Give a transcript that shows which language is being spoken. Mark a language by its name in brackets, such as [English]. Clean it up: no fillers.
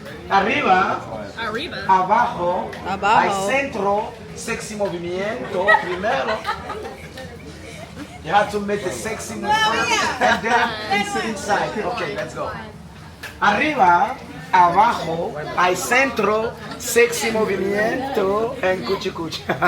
[Spanish] Arriba, abajo, al centro, sexy movimiento. Primero. [English] You have to make the sexy move first and then inside. Okay, let's go. Arriba, [Spanish] abajo, al centro, sexy movimiento, and cuchi cuchi.